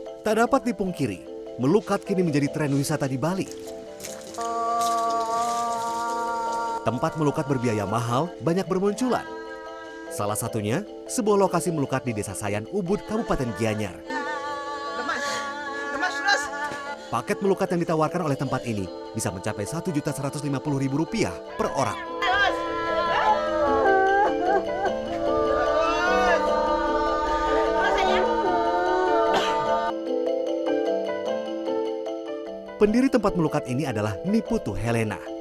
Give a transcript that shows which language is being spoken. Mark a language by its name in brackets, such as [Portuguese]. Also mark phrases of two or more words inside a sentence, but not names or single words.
[Indonesian] Tak dapat dipungkiri, melukat kini menjadi tren wisata di Bali. Tempat melukat berbiaya mahal banyak bermunculan. Salah satunya, sebuah lokasi melukat di Desa Sayan, Ubud, Kabupaten Gianyar. Paket melukat yang ditawarkan oleh tempat ini bisa mencapai Rp1.150.000 per orang. Pendiri tempat melukat ini adalah Niputu Helena.